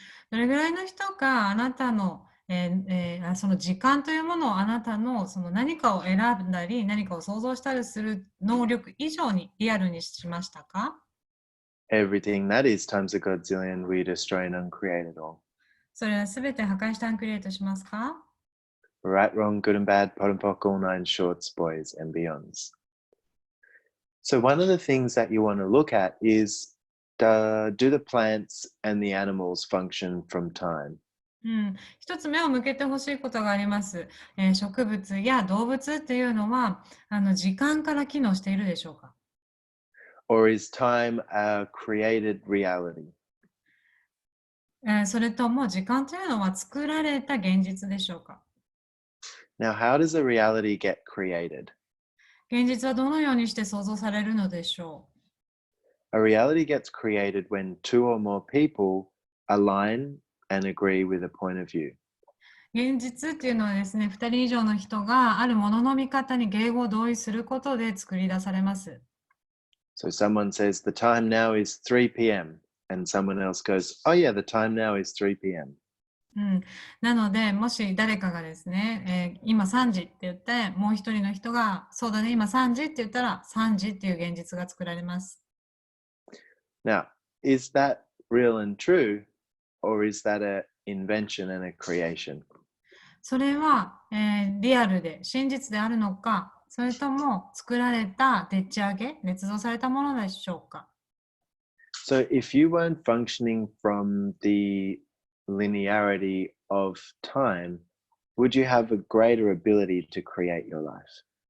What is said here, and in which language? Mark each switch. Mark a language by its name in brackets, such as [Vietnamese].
[Japanese] どれぐらいの人があなたの、その時間というものをあなたのその何かを選んだり何かを想像したりする能力以上にリアルにしましたか？ [English] Everything that is times a godzillion, we destroy and uncreate it all. [Japanese] それはすべて破壊してアンクリエイトしますか？ [English] Right, wrong, good and bad, pot and pock, all nine shorts, boys and beyonds. So one of the things that you want to look at is do the plants and the animals function from time? [Japanese] 一つ目を向けてほしいことがあります。植物や動物っていうのは時間から機能しているでしょうか？ [English] Or is time a created reality? [Japanese] それとも時間というのは作られた現実でしょうか？ [English] Now, how does a reality get created? [Japanese] 現実はどのようにして創造されるのでしょう？ [English] A reality gets created when two or more people align and agree with a point of view. [Japanese] 現実っていうのはですね、2人以上の人があるものの見方に迎合同意することで作り出されます。 [English] So someone says the time now is 3 p.m. and someone else goes, oh yeah, the time now is 3 p.m. [Japanese] うん、なので、もし誰かがですね、今3時って言って、もう一人の人が、そうだね、今3時って言ったら、3時っていう現実が作られます。 [English] Now, is that real and true, or is that an invention and a creation? [Japanese] それは、リアルで、真実であるのか、それとも作られたでっち上げ、捏造されたものでしょうか。 [English] So if you weren't functioning from the linearity of time, would you have a greater ability to create your life?